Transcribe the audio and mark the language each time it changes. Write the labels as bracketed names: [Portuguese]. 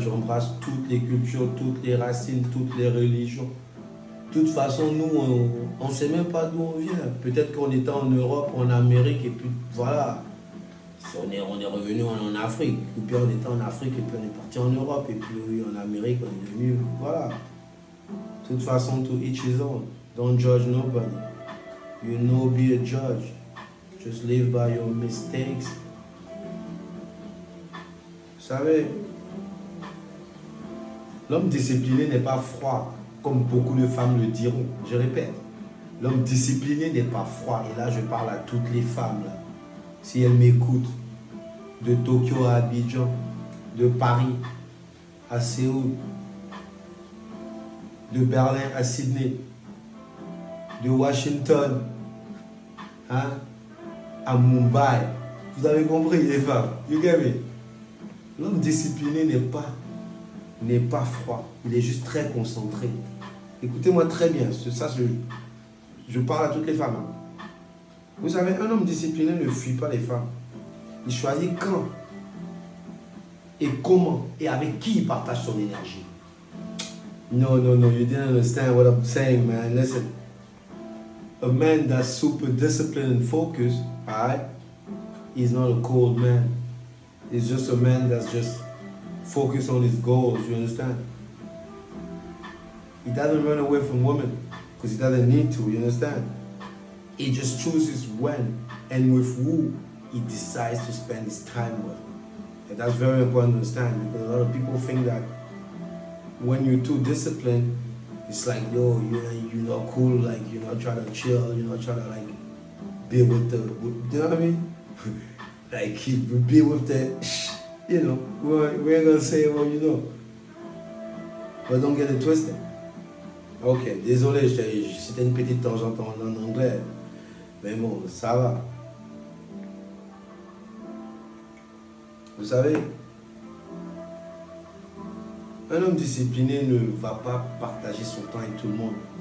[French] J'embrasse toutes les cultures, toutes les racines, toutes les religions. De toute façon, nous, on ne sait même pas d'où on vient. Peut-être qu'on était en Europe, en Amérique, et puis voilà. On est revenu en Afrique. Ou puis on était en Afrique, et puis on est parti en Europe. Et puis en Amérique, on est venu. Voilà. De toute façon, [English] to each his own. Don't judge nobody. You know, be a judge. Just live by your mistakes. [French] Vous savez, l'homme discipliné n'est pas froid, comme beaucoup de femmes le diront. Je répète, l'homme discipliné n'est pas froid. Et là, je parle à toutes les femmes. Là. Si elles m'écoutent, de Tokyo à Abidjan, de Paris à Séoul, de Berlin à Sydney, de Washington hein, à Mumbai. Vous avez compris, les femmes? [English] You get me? [French] L'homme discipliné n'est pas froid. Il est juste très concentré. Écoutez-moi très bien. Ça, je parle à toutes les femmes. Vous savez, un homme discipliné ne fuit pas les femmes. Il choisit quand et comment et avec qui il partage son énergie. [English] No, you didn't understand what I'm saying, man. Listen. A man that's super disciplined and focused, alright, he's not a cold man. He's just a man that's just focused on his goals, you understand? He doesn't run away from women because he doesn't need to, you understand? He just chooses when and with who he decides to spend his time with. And that's very important to understand because a lot of people think that when you're too disciplined, it's like, yo, you're not cool, like you're not trying to chill, you're not trying to like be with you know what I mean? Like be with the, you know, we ain't gonna say what you know. But don't get it twisted. [French] Ok, désolé, c'était une petite tangente en anglais. Mais bon, ça va. Vous savez, un homme discipliné ne va pas partager son temps avec tout le monde.